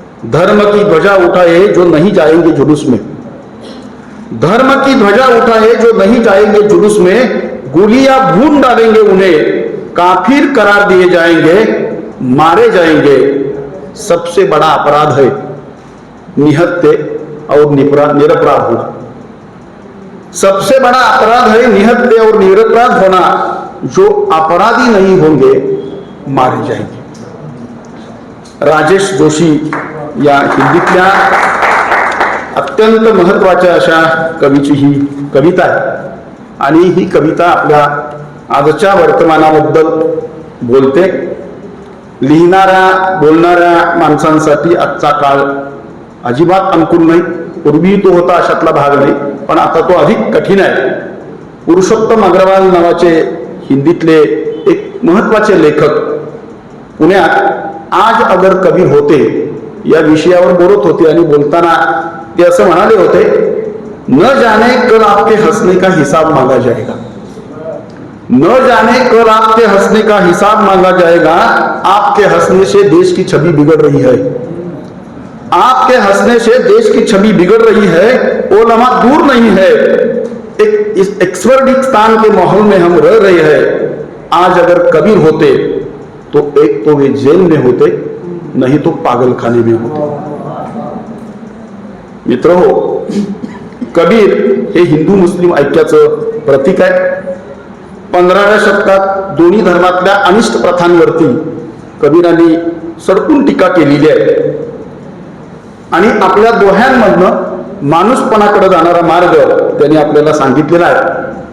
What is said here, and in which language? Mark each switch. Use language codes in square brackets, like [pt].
[hi] धर्म की ध्वजा उठाए जो नहीं जाएंगे जुलूस में, धर्म की ध्वजा उठाए जो नहीं जाएंगे जुलूस में, गोलियां भून डालेंगे उन्हें, काफिर करार दिए जाएंगे मारे जाएंगे. सबसे बड़ा अपराध है निहत्थे और निरपराध होना. सबसे बड़ा अपराध है निहत्थे और निरपराध होना, जो अपराधी नहीं होंगे मारे जाएंगे. [mr] राजेश जोशी या हिंदीतल्या अत्यंत महत्त्वाच्या अशा कवीची ही कविता आहे आणि ही कविता आपल्या आजच्या वर्तमानाबद्दल बोलते. लिहिणाऱ्या बोलणाऱ्या माणसांसाठी आजचा काळ अजिबात अनुकूल नाही. पूर्वी तो होता अशातला भाग नाही, पण आता तो अधिक कठीण आहे. पुरुषोत्तम अग्रवाल नावाचे हिंदीतले एक महत्त्वाचे लेखक पुण्यात आज अगर कबीर होते या विषयावर बोलत होते आणि बोलताना ते असं म्हणाले होते, [hi] न जाने कल आपके हंसने का हिसाब मांगा जाएगा, [mr] न जाने कल आपके हंसने का हिसाब मांगा जाएगा. [hi] आपके हंसने से देश की छवि बिगड़ रही है, आपके हंसने से देश की छवि बिगड़ रही है. वो लम्हा दूर नहीं है, एक इस एक्सवर्डिस्तान के माहौल में हम रह रहे हैं. आज अगर कबीर होते तो एक तो वे जेल में होते, नहीं तो पागल खाने में होते. [mr] मित्रहो, कबीर हे हिंदू मुस्लिम ऐक्याचं प्रतीक आहे. 15व्या शतकात दोन्ही धर्मातल्या अनिष्ट प्रथांवरती कबीरांनी सडकून टीका केलेली आहे आणि आपल्या दोह्यांमधनं माणूसपणाकडे जाणारा मार्ग त्यांनी आपल्याला सांगितलेला आहे.